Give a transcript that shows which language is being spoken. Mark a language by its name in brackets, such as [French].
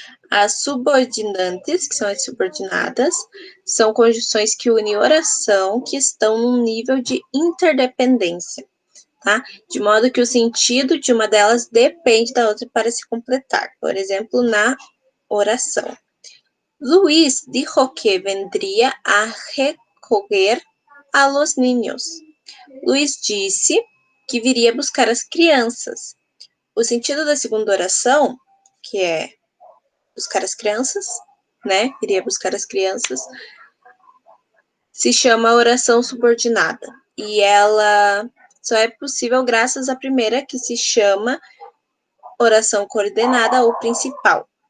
[Portuguese] As subordinantes, que são as subordinadas, são conjunções que unem oração que estão num nível de interdependência, tá? De modo que o sentido de uma delas depende da outra para se completar. Por exemplo, na oração. [Spanish] Luis dijo que vendría a recoger a los niños. [Portuguese] Luiz disse que viria buscar as crianças. O sentido da segunda oração, que é buscar as crianças, né? Iria buscar as crianças, se chama oração subordinada. E ela só é possível graças à primeira, que se chama oração coordenada ou principal.